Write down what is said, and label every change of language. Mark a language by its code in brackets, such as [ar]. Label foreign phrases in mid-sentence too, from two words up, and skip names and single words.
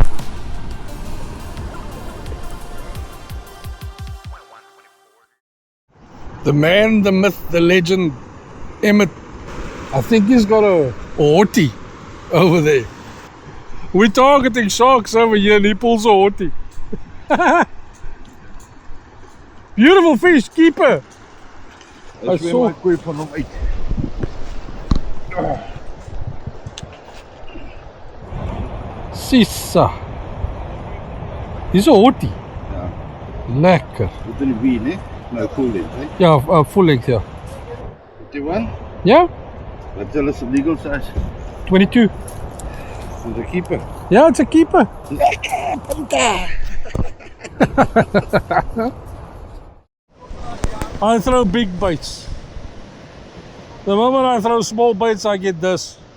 [en] The man, the myth, the legend, Emmett, I think he's got a horty over there. We're targeting sharks over here and he pulls a horty. Beautiful fish, keeper. I saw. [af] Sissa. Dis 'n horty. Ja. Lekker. Wat in die been, hè? Nou, [en] full length, hè? Ja, full length, [af] ja. 51? Ja? Wat is [en] the legal size? 22. Is a keeper. Ja, it's a keeper. [af] Lekker, punta! [en] I throw big baits. The moment I throw small baits, I get this.